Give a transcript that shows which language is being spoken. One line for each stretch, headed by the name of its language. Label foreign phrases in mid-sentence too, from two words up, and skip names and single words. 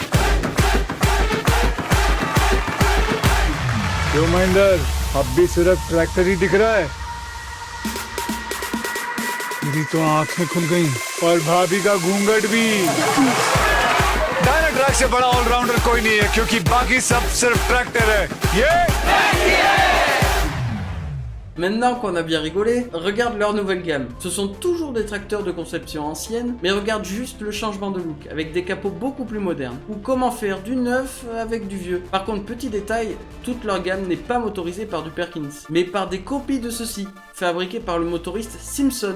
Hindi: क्यों महेंद्र, अब भी सिर्फ ट्रैक्टर ही दिख रहा है? मेरी तो आंखें खुल गई और भाभी का घूंघट भी। डायनाट्रैक से बड़ा ऑलराउंडर कोई नहीं है, क्योंकि बाकी सब सिर्फ ट्रैक्टर है। ये
French: Maintenant qu'on a bien rigolé, regarde leur nouvelle gamme. Ce sont toujours des tracteurs de conception ancienne, mais regarde juste le changement de look, avec des capots beaucoup plus modernes. Ou comment faire du neuf avec du vieux. Par contre, petit détail, toute leur gamme n'est pas motorisée par du Perkins, mais par des copies de ceux-ci, fabriquées par le motoriste Simpson.